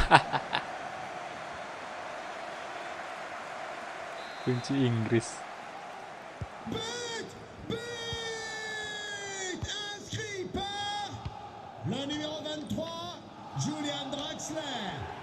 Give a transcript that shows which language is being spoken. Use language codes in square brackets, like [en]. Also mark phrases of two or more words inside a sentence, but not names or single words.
[id] Kunci Inggris. [fr] But, inscrit par le numéro 23, Julian Draxler.